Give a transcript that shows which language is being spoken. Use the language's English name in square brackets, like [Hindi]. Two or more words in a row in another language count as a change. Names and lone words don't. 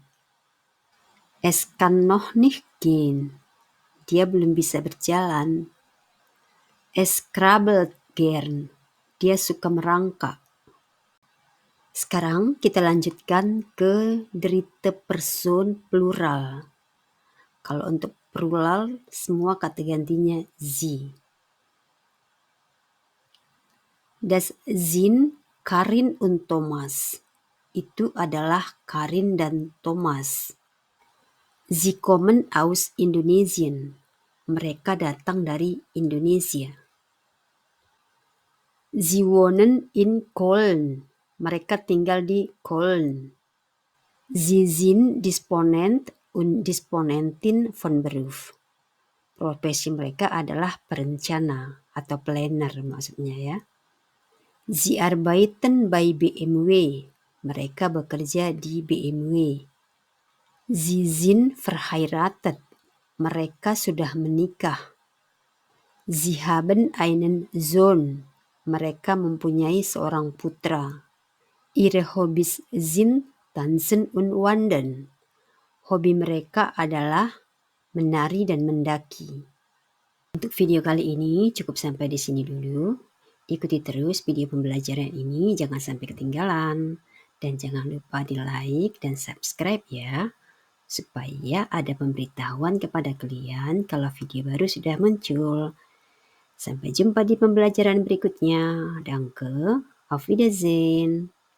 [German] Es kann noch nicht gehen. [Indonesian] Dia belum bisa berjalan. [German] Es krabbelt gern. [Indonesian] Dia suka merangkak. Sekarang kita lanjutkan ke [German] dritte Person plural. [Indonesian] Kalau untuk plural, semua kata gantinya sie. [German] Das sind Karin und Thomas. [Indonesian] Itu adalah Karin dan Thomas. [German] Sie kommen aus Indonesien. [Indonesian] Mereka datang dari Indonesia. [German] Sie wohnen in Köln. [Indonesian] Mereka tinggal di Köln. [German] Sie sind Disponent und Disponentin von Beruf. [Indonesian] Profesi mereka adalah perencana atau planner maksudnya ya. [German] Sie arbeiten bei BMW. [Indonesian] Mereka bekerja di BMW. [German] Sie sind verheiratet. [Indonesian] Mereka sudah menikah. [German] Sie haben einen Sohn. [Indonesian] Mereka mempunyai seorang putra. [German] Ihre Hobbys sind Tanzen und Wandern. [Indonesian] Hobi mereka adalah menari dan mendaki. Untuk video kali ini cukup sampai di sini dulu. Ikuti terus video pembelajaran ini, jangan sampai ketinggalan. Dan jangan lupa di like dan subscribe ya, supaya ada pemberitahuan kepada kalian kalau video baru sudah muncul. Sampai jumpa di pembelajaran berikutnya. [German] Danke, auf Wiedersehen.